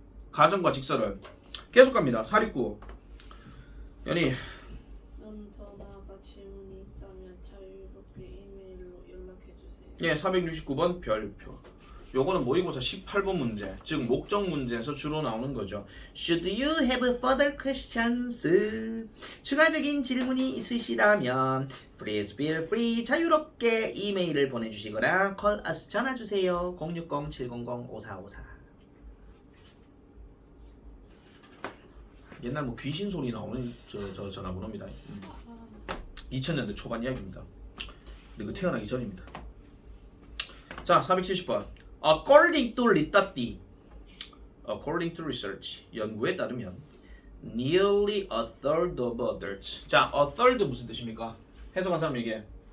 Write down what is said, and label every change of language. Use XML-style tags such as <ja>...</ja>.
<ko>가정과 직설을 계속 갑니다. 469 연희. 넌 더 나아가 질문이 있다면 자유롭게 이메일로 연락해주세요. 예, 469번 별표. 요거는 모의고사 18번 문제, 즉 목적 문제에서 주로 나오는 거죠.</ko> <en>Should you have further questions?</en> <ko>추가적인 질문이 있으시다면</ko> <en>please feel free</en> <ko>자유롭게 이메일을 보내주시거나</ko> <en>call us</en> <ko>전화주세요. 060-700-5454. 옛날 뭐 귀신 소리 나오는 저 전화번호입니다. 2000년대 초반 이야기입니다. 근데 그 태어나기 전입니다. 자, 470번.</ko> <en>According to 리따띠, according to research,</en> <ko>연구에 따르면</ko> <en>nearly a third of adults. 자, a third</en> <ko>무슨 뜻입니까? 해석한 사람 얘기해.</ko>